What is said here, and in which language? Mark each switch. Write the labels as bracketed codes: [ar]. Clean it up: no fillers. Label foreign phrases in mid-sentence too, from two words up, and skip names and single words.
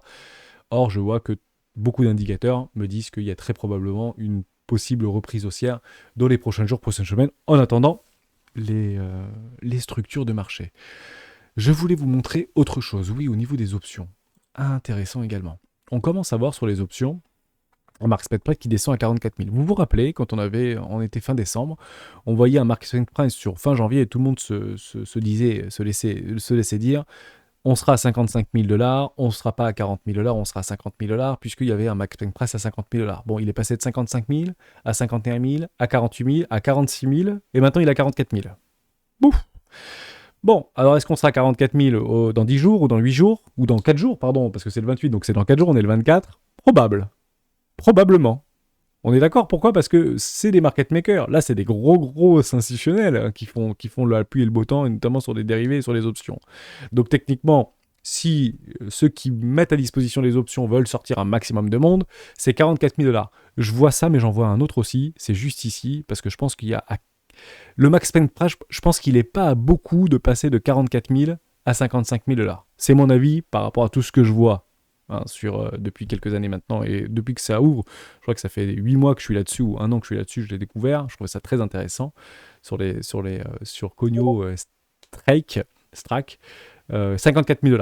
[fr] Or, je vois que beaucoup d'indicateurs me disent qu'il y a très probablement une possible reprise haussière dans les prochains jours, prochaines semaines, en attendant les structures de marché. Je voulais vous montrer autre chose, oui, au niveau des options. Intéressant également. On commence à voir sur les options un [en] market spread price [fr] qui descend à 44 000. Vous vous rappelez, quand on était fin décembre, on voyait un [en] market spread price [fr] sur fin janvier et tout le monde se laissait dire on sera à 55 000 $, on ne sera pas à 40 000 $, on sera à 50 000 $, puisqu'il y avait un [en] market spread price [fr] à 50 000 $. Bon, il est passé de 55 000 à 51 000, à 48 000, à 46 000, et maintenant il est à 44 000. Bouf! Bon, alors est-ce qu'on sera à 44 000 dans 10 jours, ou dans 8 jours, ou dans 4 jours, pardon, parce que c'est le 28, donc c'est dans 4 jours, on est le 24? Probable. Probablement. On est d'accord, pourquoi ? Parce que c'est des [en] market makers. [fr] Là, c'est des gros institutionnels hein, qui font le pluie et le beau temps, et notamment sur les dérivés et sur les options. Donc techniquement, si ceux qui mettent à disposition les options veulent sortir un maximum de monde, c'est 44 000 $. Je vois ça, mais j'en vois un autre aussi. C'est juste ici, parce que je pense qu'il y a... Le [en] max spend price, [fr] je pense qu'il n'est pas à beaucoup de passer de 44 000 à 55 000 $. C'est mon avis par rapport à tout ce que je vois. Hein, depuis quelques années maintenant, et depuis que ça ouvre, je crois que ça fait 8 mois que je suis là-dessus, ou 1 an que je suis là-dessus, je l'ai découvert, je trouvais ça très intéressant, sur Cogno Strike, 54 000 $.